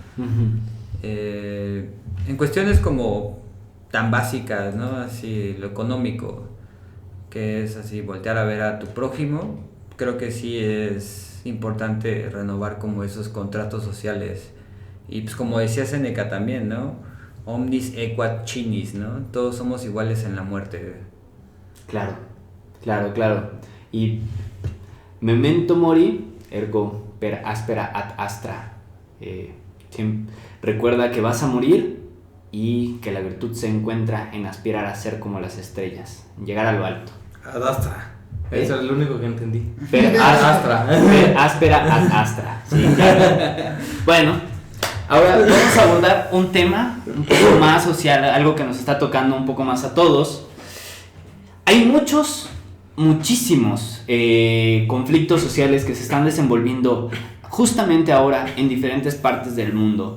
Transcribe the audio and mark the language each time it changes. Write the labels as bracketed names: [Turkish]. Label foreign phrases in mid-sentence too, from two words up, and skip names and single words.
[Spanish] En cuestiones como tan básicas, ¿no? Así lo económico, que es así voltear a ver a tu prójimo, creo que sí es importante renovar como esos contratos sociales. Y pues como decía Séneca también, ¿no? [Latin] Omnis equat cinis, [Spanish] ¿no? Todos somos iguales en la muerte. Claro. [Latin] Y memento mori, ergo per aspera ad astra. [Spanish] Recuerda que vas a morir y que la virtud se encuentra en aspirar a ser como las estrellas, llegar a lo alto. [Latin] Ad astra. [Spanish] Eso es lo único que entendí. [Latin] Per aspera ad astra. [Spanish] Sí, claro. Bueno, ahora vamos a abordar un tema un poco más social, algo que nos está tocando un poco más a todos. Hay muchos muchísimos conflictos sociales que se están desenvolviendo justamente ahora en diferentes partes del mundo.